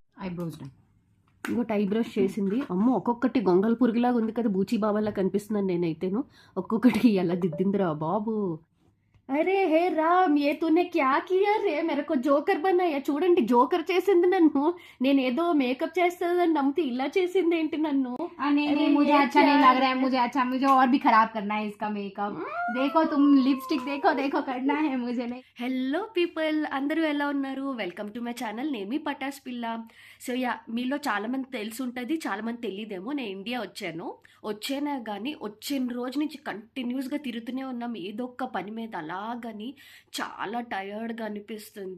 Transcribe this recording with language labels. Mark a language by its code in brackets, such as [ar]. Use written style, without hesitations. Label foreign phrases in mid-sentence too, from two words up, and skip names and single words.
[en] Eyebrows done. [te] ఇంకోటి ఐబ్రోస్ చేసింది. అమ్మో ఒక్కొక్కటి గొంగల్ పురుగులాగా ఉంది కదా, బూచి బాబాలా కనిపిస్తున్నాను నేనైతేను. ఒక్కొక్కటి ఎలా దిద్దిందిరా బాబు. [hi] अरे हे राम, ए तूने क्या किया रे, मेरको जोकर बनाया. [te] చూడండి జోకర్ చేసింది నన్ను. నేను ఏదో మేకప్ చేస్తుందని నమ్మితే ఇలా చేసింది ఏంటి నన్ను. [hi] नहीं मुझे अच्छा नहीं लग रहा है, मुझे और भी खराब करना है इसका मेकअप. देखो तुम लिपस्टिक देखो करना है मुझे नहीं. [en] Hello people, [te] అందరూ ఎలా ఉన్నారు? [en] Welcome to my channel [te] నేమి పటాస్ పిల్ల. [en] So ya, [te] మీలో చాలామంది తెలిసి ఉంటుంది, చాలామంది తెలియదేమో. నేను ఇండియా వచ్చానా కానీ వచ్చిన రోజు నుంచి కంటిన్యూస్గా తిరుగుతూనే ఉన్నాం ఏదో ఒక పని మీద. అలాగని చాలా టయర్డ్గా అనిపిస్తుంది.